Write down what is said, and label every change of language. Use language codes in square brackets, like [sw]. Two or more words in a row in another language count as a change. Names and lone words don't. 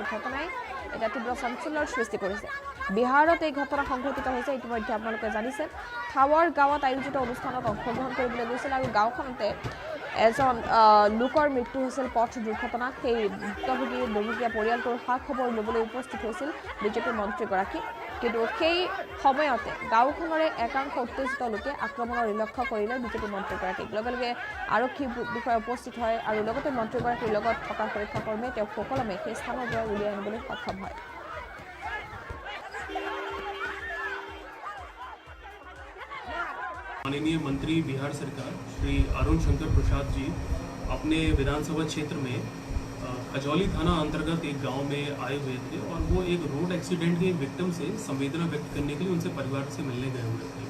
[as] ঘটনাই এটা তীব্ৰ চাঞ্চল্যৰ সৃষ্টি কৰিছে বিহাৰত এই ঘটনা সংঘটিত হৈছে ইতিমধ্যে আপোনালোকে জানিছে ঠাৱাৰ গাঁৱত আয়োজিত অনুষ্ঠানত অংশগ্ৰহণ কৰিবলৈ গৈছিল আৰু গাঁওখনতে এজন লোকৰ মৃত্যু হৈছিল পথ দুৰ্ঘটনাত সেই ভুক্তভোগী দুৰ্ভগীয়া পৰিয়ালটোৰ খা খবৰ ল'বলৈ উপস্থিত হৈছিল বিজেপি মন্ত্ৰীগৰাকী কিন্তু সেই সময়তে গাঁওখনৰে একাংশ উত্তেজিত লোকে আক্ৰমণৰ লক্ষ্য কৰিলে বিজেপি মন্ত্ৰীগৰাকীক। লগে লগে আৰক্ষী বিষয়া উপস্থিত হয় আৰু লগতে মন্ত্ৰীগৰাকীৰ লগত থকা সুৰক্ষাকৰ্মীয়ে তেওঁক সুকলমে সেই স্থানৰ পৰা উলিয়াই আনিবলৈ সক্ষম হয়। [hi] माननीय मंत्री बिहार सरकार श्री अरुण शंकर प्रसाद जी अपने विधानसभा क्षेत्र में खजौली थाना अंतर्गत एक गांव में आए हुए थे और वो एक [en] road accident [hi] के विक्टिम से संवेदना व्यक्त करने के लिए उनसे परिवार से मिलने गए हुए थे।